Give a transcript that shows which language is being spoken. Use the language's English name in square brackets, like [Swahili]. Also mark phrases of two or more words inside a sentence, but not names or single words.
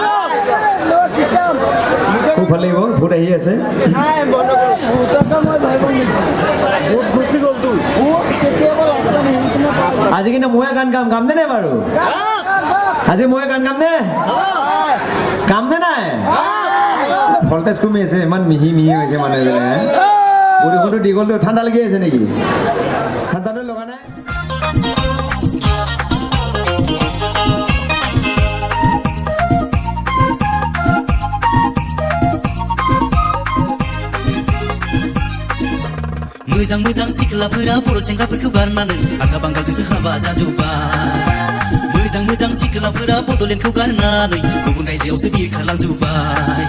[Assamese] খুব ভাল লাগিব ভূত আহি আছে আজি কিন্তু ময়ে গান গাম দে নাই বাৰু আজি ময়ে গান গাম দে কাম দে নাই ভল্টেজ কমি আছে ইমান মিহি হৈছে মানুহবিলাক বৰষুণটো দীঘলটো ঠাণ্ডা লাগি আছে নেকি ঠাণ্ডাটো লগা নাই [Bodo] मोजां मोजां सिख्लाफोरा बर' सेंग्राफोरखौ गारनानै हारसा बांगालजोंसो हाबा जाजोब्बाय मोजां मोजां सिख्लाफोरा बड'लेण्डखौ गारनानै गुबुन रायजोआवसो बिरखारलांजोब्बाय